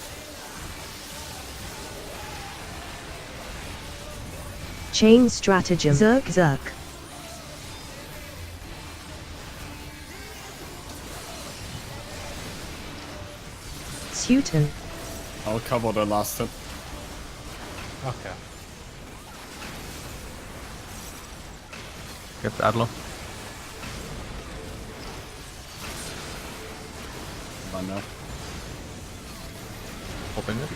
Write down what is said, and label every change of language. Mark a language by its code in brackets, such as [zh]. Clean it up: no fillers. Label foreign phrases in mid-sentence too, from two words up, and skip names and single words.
[en] Chain stratagem. Zerk Zerk. Teuton. I'll cover the last hit. Okay. Get the Adlo. I know. Open it.